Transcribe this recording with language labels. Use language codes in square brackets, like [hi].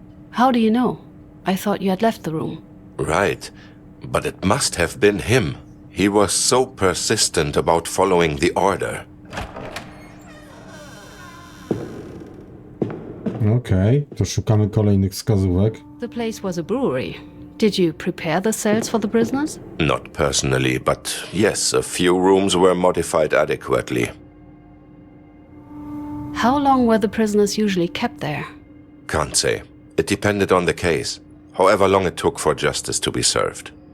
[en] How do you know? I thought you had left the room. Right, but it must have been him. He was so persistent about following the order. [pl] Okej, to szukamy kolejnych wskazówek. [en] The place was a brewery. Did you prepare the cells for the prisoners? Not personally, but yes, a few rooms were modified adequately. How long were the prisoners usually kept there? Can't say. It depended on the case. However long it took for justice to be served.